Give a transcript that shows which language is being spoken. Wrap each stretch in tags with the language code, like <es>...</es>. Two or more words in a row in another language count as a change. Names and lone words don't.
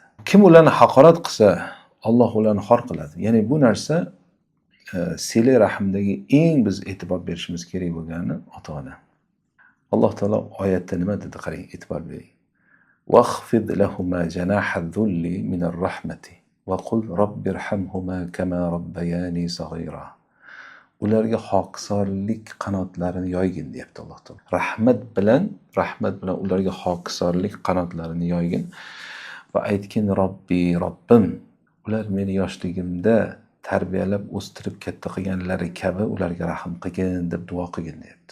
<uz>Kim ularni haqorat qilsa, Alloh ularni xor qiladi. Ya'ni bu narsa sila rahmdagi eng biz e'tibor berishimiz kerak bo'lgani ota-ona. Alloh taolo oyatda nima dedi? Qarang, e'tibor bering.</uz> <ar>واخفض لهما جناح الذل من الرحمة وقل رب ارحمهما كما ربياني صغيرا.</ar> <uz>Ularga hokisorlik qanotlarini yoygin deyapti Alloh taolo. Rahmat bilan ularga hokisorlik qanotlarini yoygin va aytgin, Robbi, Robbim, ular meni yoshligimda tarbiyalab o'stirib katta qilganlari kabi ularga rahm qilgin deb duo qilgin deyapti.</uz>